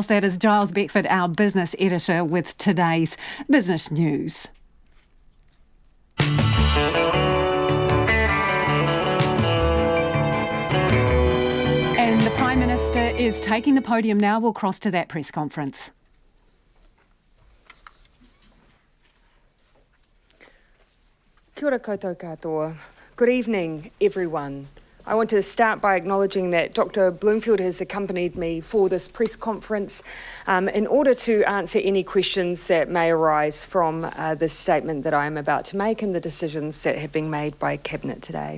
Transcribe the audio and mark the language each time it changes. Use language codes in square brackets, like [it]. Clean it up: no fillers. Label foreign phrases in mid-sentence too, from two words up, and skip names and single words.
[en] That is Giles Beckford, our business editor, with today's business news. And the Prime Minister is taking the podium now. We'll cross to that press conference. [mi] Kia ora koutou katoa. [en] Good evening, everyone. I want to start by acknowledging that Dr. Bloomfield has accompanied me for this press conference in order to answer any questions that may arise from this statement that I am about to make and the decisions that have been made by Cabinet today.